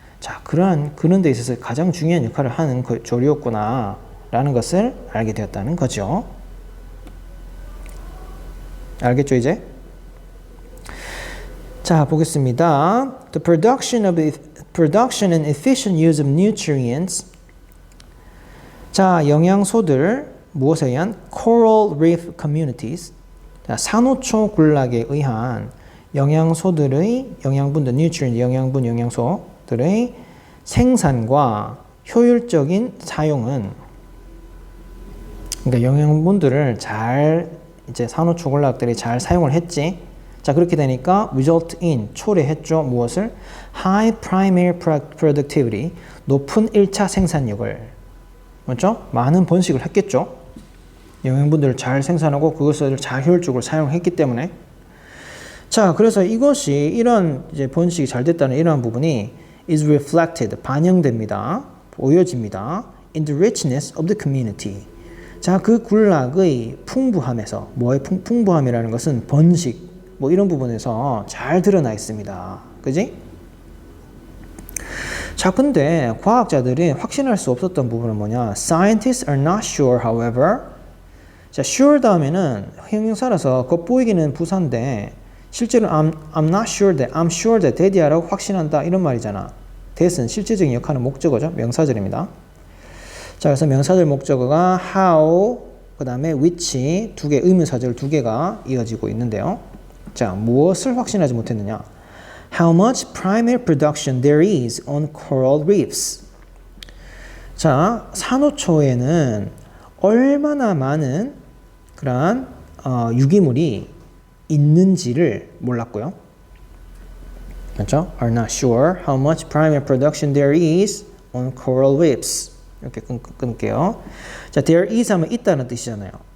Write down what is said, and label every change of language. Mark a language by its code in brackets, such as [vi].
[ko] 자, 그런 데 있어서 가장 중요한 역할을 하는 그 조류였구나 라는 것을 알게 되었다는 거죠. 알겠죠, 이제? 자, 보겠습니다. [en] The production and efficient use of nutrients. [ko] 자, 영양소들, 무엇에 의한? [en] Coral reef communities. [ko] 자, 산호초 군락에 의한 영양소들의 영양분들, nutrient, 영양분, 영양소들의 생산과 효율적인 사용은, 그러니까 영양분들을 잘 이제 산호초 군락들이 잘 사용을 했지. 자, 그렇게 되니까 [en] result in, [ko] 초래했죠. 무엇을? [en] high primary productivity, [ko] 높은 1차 생산력을. 맞죠? 많은 번식을 했겠죠. 영양분들을 잘 생산하고 그것을 잘 효율적으로 사용했기 때문에. 자, 그래서 이것이 이런 이제 번식이 잘 됐다는 이러한 부분이 [en] is reflected, [ko] 반영됩니다. 보여집니다. [en] in the richness of the community. [ko] 자, 그 군락의 풍부함에서, 뭐의 풍부함이라는 것은 번식, 뭐 이런 부분에서 잘 드러나 있습니다. 그지? 자, 근데 과학자들이 확신할 수 없었던 부분은 뭐냐? [en] Scientists are not sure, however. [ko] 자, sure 다음에는 형용사라서 겉보이기는 부사인데 실제로 [en] I'm not sure that, I'm sure that [ko] that이라고 확신한다 이런 말이잖아. that은 실제적인 역할은 목적어죠. 명사절입니다. 자, 그래서 명사절 목적어가 how, 그 다음에 which 두 개, 의문사절 두 개가 이어지고 있는데요. 자, 무엇을 확신하지 못했느냐? [en] How much primary production there is on coral reefs. [ko] 자, 산호초에는 얼마나 많은 그러한 유기물이 있는지를 몰랐고요. 맞죠? [en] Are not sure how much primary production there is on coral reefs. [ko] 이렇게 끊을게요. 자, there is 하면 있다는 뜻이잖아요.